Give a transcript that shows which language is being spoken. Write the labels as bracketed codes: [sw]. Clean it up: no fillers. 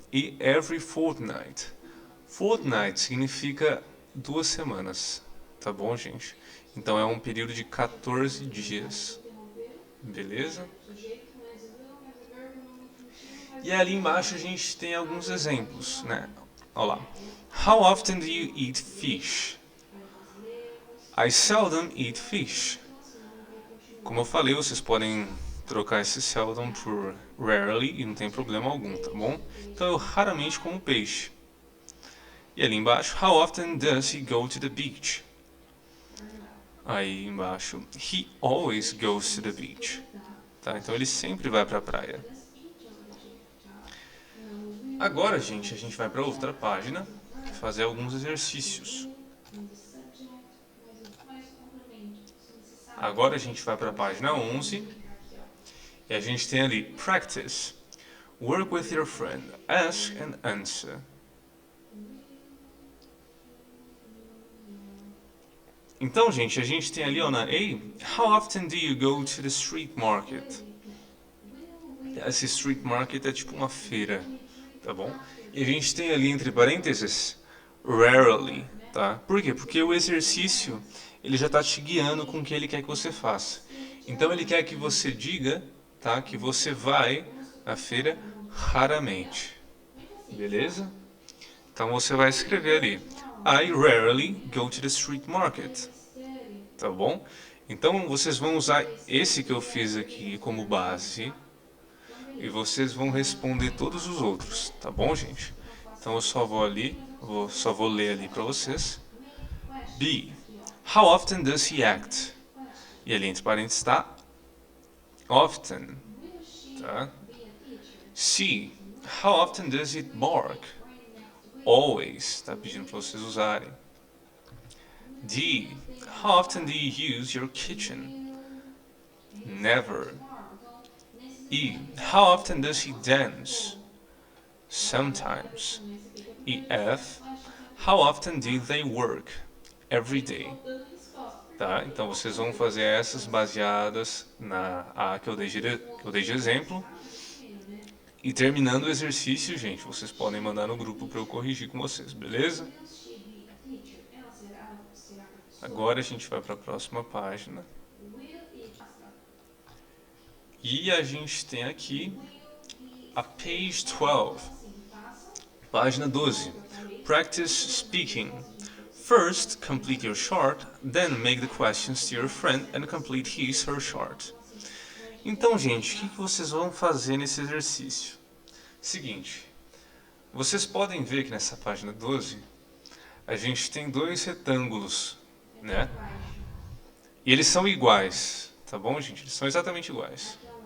[pt] E [en] every fortnight. [pt] Fortnight significa 2 semanas, tá bom, gente? Então é um período de 14 dias, beleza? E ali embaixo a gente tem alguns exemplos, né? Olha lá. [en] How often do you eat fish? I seldom eat fish. [pt] Como eu falei, vocês podem trocar esse seldom por rarely e não tem problema algum, tá bom? Então eu raramente como peixe. E ali embaixo, [en] how often does he go to the beach? [pt] Aí embaixo, [en] he always goes to the beach. [pt] Tá? Então ele sempre vai para a praia. Agora, gente, a gente vai para outra página fazer alguns exercícios. Agora a gente vai para a página 11 e a gente tem ali practice. [en] Work with your friend. Ask and answer. [pt] Então, gente, a gente tem ali ó, na A, [en] how often do you go to the street market? [pt] Esse street market é tipo uma feira, tá bom? E a gente tem ali entre parênteses, rarely, tá? Por quê? Porque o exercício, ele já está te guiando com o que ele quer que você faça. Então ele quer que você diga, tá? Que você vai na feira? Raramente. Beleza? Então você vai escrever ali. [en] I rarely go to the street market. [pt] Tá bom? Então vocês vão usar esse que eu fiz aqui como base e vocês vão responder todos os outros, tá bom, gente? Então eu só vou ali, só vou ler ali para vocês. B. [en] How often does he act? [pt] E ali entre parênteses está often, tá? C. [en] How often does it bark? Always, [pt] está pedindo para vocês usarem. [en] D. How often do you use your kitchen? Never. E. How often does he dance? Sometimes. E. F. How often do they work? Every day. Tá? [pt] Então vocês vão fazer essas baseadas na A que eu dei de exemplo. E terminando o exercício, gente, vocês podem mandar no grupo para eu corrigir com vocês, beleza? Agora a gente vai para a próxima página. E a gente tem aqui a page 12. Página 12. [en] Practice speaking. First, complete your chart, then make the questions to your friend and complete his/her chart. [pt] Então, gente, o que vocês vão fazer nesse exercício? Seguinte, vocês podem ver que nessa página 12 a gente tem dois retângulos, né? E eles são iguais, tá bom, gente? Eles são exatamente iguais.